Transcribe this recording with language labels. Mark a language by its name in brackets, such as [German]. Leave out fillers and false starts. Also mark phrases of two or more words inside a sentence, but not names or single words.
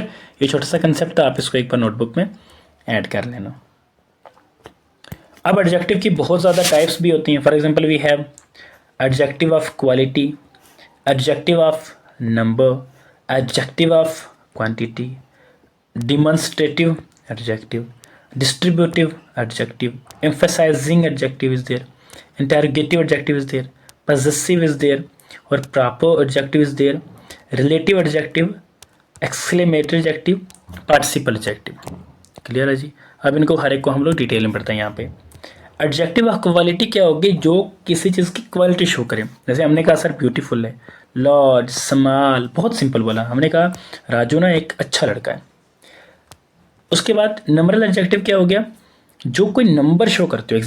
[Hindi] ये छोटा सा कंसेप्ट है, आप इसको एक बार नोटबुक में ऐड कर लेना। अब एडजेक्टिव की बहुत ज़्यादा टाइप्स भी होती हैं। [English] for example we have adjective of quality, adjective of number, adjective of quantity, demonstrative adjective, distributive adjective, emphasizing adjective is there, interrogative adjective is there, possessive is there, और proper adjective is there, relative adjective, exclamatory adjective, participle adjective। [Hindi] क्लियर है जी। अब इनको हर एक को हम लोग डिटेल में पढ़ते हैं। यहाँ पे [English] adjective of quality [Hindi] क्या होगी, जो किसी चीज़ की [English] quality show [Hindi] करे। जैसे हमने कहा सर ब्यूटीफुल है, [English] large, small, [Hindi] बहुत सिंपल बोला। हमने कहा राजू ना एक अच्छा लड़का है। उसके बाद [English] numeral adjective [Hindi] क्या हो गया, जो कोई [English] number show [Hindi] करते हो।